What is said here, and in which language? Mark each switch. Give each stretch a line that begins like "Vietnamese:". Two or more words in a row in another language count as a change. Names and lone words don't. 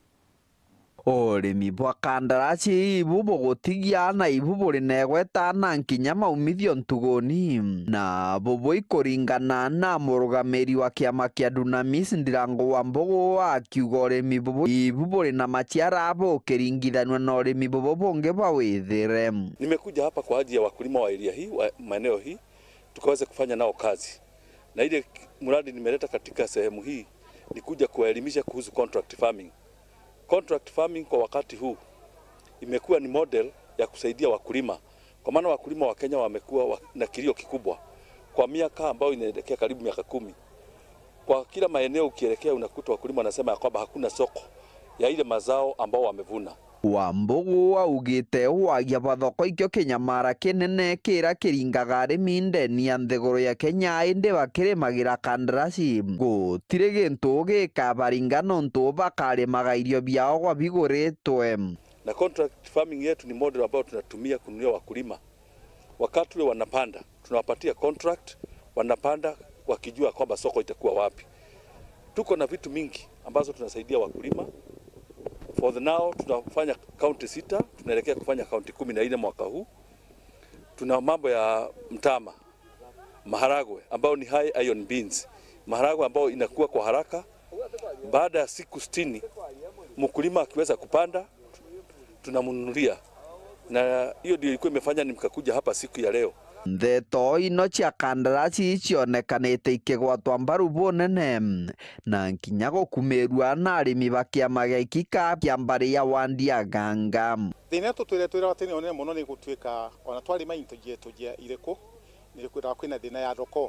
Meru: Urimi bwa kandarasi ibu bugutigia na ibu buri negwetana nkinya maumithio ntuguni na bubu ikuringana na murugamiri wa kiama kia Dunamis Ndirango wa Mbogo akiuga urimi bubu ibu buri na maciara bukiringithanwa na urimi bubu bungi bwa withire.
Swahili: Nimekuja hapa kwa ajili ya wakulima wa area hii wa maeneo hii tukaweze kufanya nao kazi, na ile mradi nimeleta katika sehemu hii ni kuja kuwaelimisha kuhusu
English: contract farming. Contract farming
Swahili: kwa wakati huu imekuwa ni model ya kusaidia wakulima, kwa maana wakulima wa Kenya wamekuwa na kilio kikubwa kwa miaka ambayo inaelekea karibu miaka 10. Kwa kila maeneo ukielekea unakuta wakulima wanasema kwamba hakuna soko ya ile mazao ambao wamevuna.
Meru: Wambogo augite wagia bathoko ikyo kinyamara kinene kira kiringaga arimi ndeni ya nthiguru ya Kenya indi bakirimagira kandarasi gutire gintu gikabaringa nontu bakarimaga irio biao gwa biguritwe.
Swahili: Na
English: contract farming
Swahili: yetu ni model ambao tunatumia kununulia wakulima wakati ule wanapanda, tunawapatia contract, wanapanda wakijua kwamba soko itakuwa wapi. Tuko na vitu mingi ambazo tunasaidia wakulima.
English: For the now
Swahili: tunafanya county 6, tunaelekea kufanya county 14 mwaka huu. Tuna mambo ya mtama, maharagwe ambao ni
English: high iron beans,
Swahili: maharagwe ambao inakuwa kwa haraka. Baada ya siku 60 mkulima akiweza kupanda tunamnunulia, na hiyo ndio ilikuwa imefanya nimkakuja hapa siku ya leo.
Meru: Ndeto ino cia kandarasi cionekanite ikigwatwa mbaru bunene na nkinya gukumirua na arimi bakiama gikika kia mbari ya Wandia Ganga. Thina tutwire watene onene muno ni gutwika ona twarima into jetu je ireko ni kwira kwina thina ya thoko.